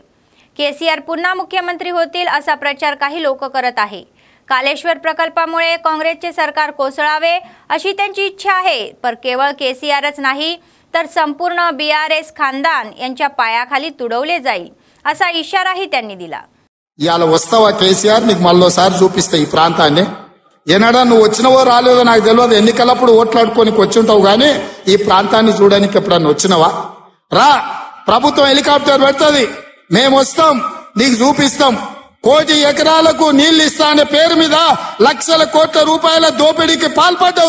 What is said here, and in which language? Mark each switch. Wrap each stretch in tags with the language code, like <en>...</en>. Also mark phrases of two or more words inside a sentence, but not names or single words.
<mr>केसीआर पुन्हा मुख्यमंत्री होतील असा प्रचार काही लोक करत आहे। कालेश्वर प्रकल्पामुळे काँग्रेसचे सरकार कोसळावे अशी त्यांची इच्छा आहे, पर केवळ केसीआरच नाही तर संपूर्ण बीआरएस खानदान यांच्या पायाखाली तुडवले जाईल असा इशाराही त्यांनी दिला।</mr> <te>ఇయాల వస్తావా కేసీఆర్ నీకు మళ్ళోసారి చూపిస్తా ఈ ప్రాంతాన్ని ఏనాడా నువ్వు వచ్చినవో రాలేదో నాకు తెలియదు ఎన్నికలప్పుడు ఓట్లాడుకోనికి వచ్చి ఉంటావు గానీ ఈ ప్రాంతాన్ని చూడడానికి ఎప్పుడన్నా వచ్చినవా రా ప్రభుత్వం హెలికాప్టర్ పెడుతుంది మేము వస్తాం నీకు చూపిస్తాం కోటి ఎకరాలకు నీళ్లు ఇస్తా అనే పేరు మీద లక్షల కోట్ల రూపాయల దోపిడీకి పాల్పడ్డావు</te>